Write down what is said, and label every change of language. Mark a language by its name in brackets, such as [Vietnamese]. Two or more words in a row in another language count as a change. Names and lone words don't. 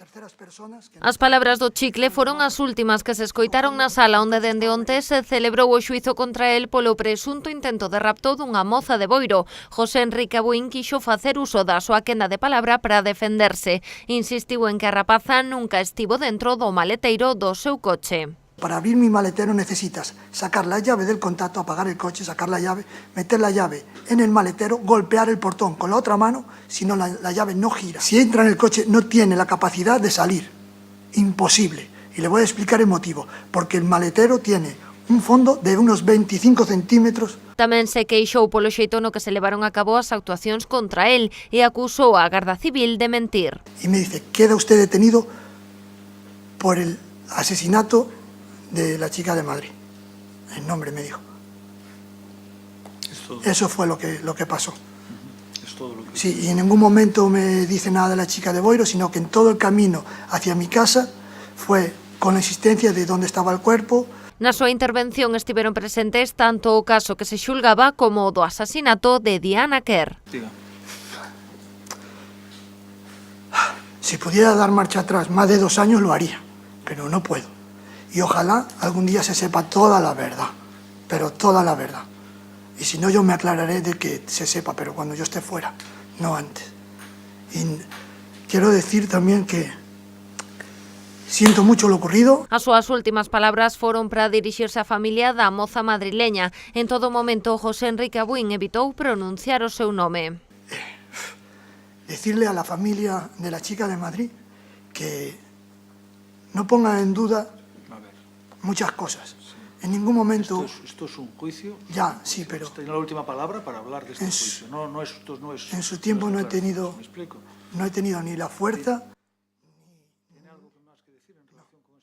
[Galician] As palabras do Chicle foron as últimas que se escoitaron na sala onde dende onte se celebrou o xuízo contra el polo presunto intento de rapto dunha moza de Boiro. José Enrique Abuín quixo facer uso da súa quenda de palabra para defenderse. Insistiu en que a rapaza nunca estivo dentro do maleteiro do seu coche. [Spanish] Para abrir mi maletero necesitas sacar la llave del contacto, apagar el coche, sacar la llave, meter la llave en el maletero, golpear el portón con la otra mano, si no la llave no gira. Si entra en el coche no tiene la capacidad de salir, imposible. Y le voy a explicar el motivo, porque el maletero tiene un fondo de unos 25 centímetros. [Galician] Tamén se queixou polo xeito no que se levaron a cabo as actuacións contra él e acusou a Garda Civil de mentir. [Spanish] Y me dice, queda usted detenido por el asesinato de la chica de Madrid. El nombre me dijo. Eso fue lo que pasó. Es todo lo que... Sí, y en ningún momento me dice nada de la chica de Boiro, sino que en todo el camino hacia mi casa fue con la insistencia de dónde estaba el cuerpo. [Galician] Na súa intervención estiveron presentes tanto o caso que se xulgaba como o do asasinato de Diana Quer. [Spanish] Diga. Si pudiera dar marcha atrás más de 2 años lo haría, pero no puedo. Y ojalá algún día se sepa toda la verdad, pero toda la verdad. Y si no, yo me aclararé de que se sepa, pero cuando yo esté fuera, no antes. Y quiero decir también que siento mucho lo ocurrido. [Galician] As súas últimas palabras foron para dirixirse á familia da moza madrileña. En todo momento, José Enrique Abuín evitou pronunciar o seu nome. [Spanish] Decirle a la familia de la chica de Madrid que no ponga en duda muchas cosas. En ningún momento... Esto es un juicio. Ya, sí, pero... Tiene la última palabra para hablar de este juicio. En su tiempo no he tenido ni la fuerza